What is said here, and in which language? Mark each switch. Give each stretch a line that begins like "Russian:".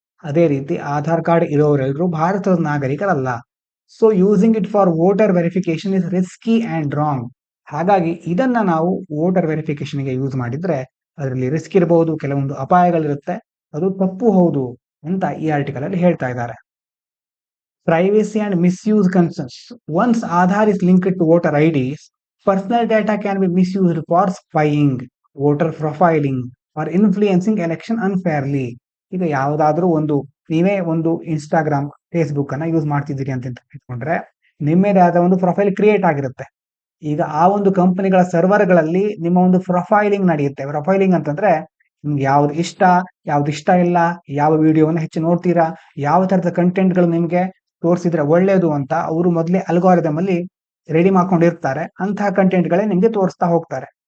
Kannada: ಅದೇ ರೀತಿ ಆಧಾರ್ ಕಾರ್ಡ್ ಇರೋರೆಲ್ಲರೂ ಭಾರತದ ನಾಗರಿಕರಲ್ಲ.
English: So using it for voter verification is risky and wrong.
Kannada: ಹಾಗಾಗಿ ಇದನ್ನ ನಾವು ವೋಟರ್ ವೆರಿಫಿಕೇಶನ್ಗೆ ಯೂಸ್ ಮಾಡಿದ್ರೆ ಅದರಲ್ಲಿ ರಿಸ್ಕ್ ಇರಬಹುದು, ಕೆಲವೊಂದು ಅಪಾಯಗಳಿರುತ್ತೆ, ಅದು ತಪ್ಪು ಹೌದು ಅಂತ ಈ ಆರ್ಟಿಕಲ್ ಅಲ್ಲಿ ಹೇಳ್ತಾ ಇದ್ದಾರೆ.
English: Privacy and misuse concerns. Once Aadhaar is linked to voter IDs, personal data can be misused for spying, voter profiling or influencing election unfairly.
Kannada: ಈಗ ಯಾವುದಾದ್ರೂ ನೀವೇ ಒಂದು ಇನ್ಸ್ಟಾಗ್ರಾಮ್, ಫೇಸ್ಬುಕ್ ಅನ್ನ ಯೂಸ್ ಮಾಡ್ತಿದ್ದೀರಿ ಅಂತ ಇಟ್ಕೊಂಡ್ರೆ, ನಿಮ್ಮದೇ ಆದ ಒಂದು ಪ್ರೊಫೈಲ್ ಕ್ರಿಯೇಟ್ ಆಗಿರುತ್ತೆ. ಈಗ ಆ ಒಂದು ಕಂಪನಿಗಳ ಸರ್ವರ್ಗಳಲ್ಲಿ ನಿಮ್ಮ ಒಂದು ಪ್ರೊಫೈಲಿಂಗ್ ನಡೆಯುತ್ತೆ. ಪ್ರೊಫೈಲಿಂಗ್ ಅಂತಂದ್ರೆ ನಿಮ್ಗೆ ಯಾವ್ದು ಇಷ್ಟ ಇಲ್ಲ, ಯಾವ ವಿಡಿಯೋವನ್ನ ಹೆಚ್ಚು ನೋಡ್ತೀರಾ, ಯಾವ ತರದ ಕಂಟೆಂಟ್ಗಳು ನಿಮ್ಗೆ ತೋರಿಸಿದ್ರೆ ಒಳ್ಳೇದು ಅಂತ ಅವರು ಮೊದಲೇ ಅಲ್ಗಾರಿದಮ್ ಅಲ್ಲಿ ರೆಡಿ ಮಾಡ್ಕೊಂಡಿರ್ತಾರೆ. ಅಂತಹ ಕಂಟೆಂಟ್ಗಳೇ ನಿಮ್ಗೆ ತೋರಿಸ್ತಾ ಹೋಗ್ತಾರೆ.